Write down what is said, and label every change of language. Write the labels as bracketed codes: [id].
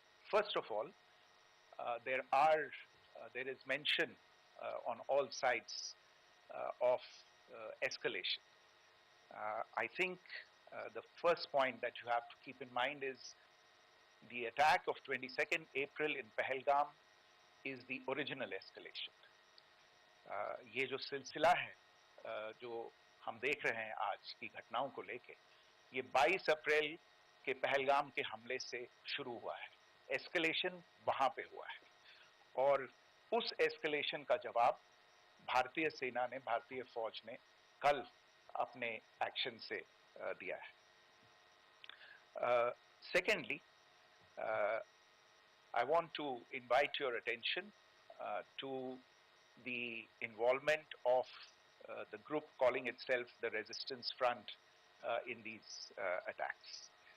[en] First of all, there is mention on all sides of escalation. I think the first point that you have to keep in mind is the attack of 22nd April in Pahalgam is the original escalation. [hi] ये जो सिलसिला है जो हम देख रहे हैं आज की घटनाओं को लेके, ये 22 अप्रैल के पहलगाम के हमले से शुरू हुआ है. एस्केलेशन वहां पे हुआ है और उस एस्केलेशन का जवाब भारतीय सेना ने, भारतीय फौज ने कल अपने एक्शन से दिया है. [en] Secondly, I want to invite your attention to the involvement of the group calling itself the Resistance Front in these attacks.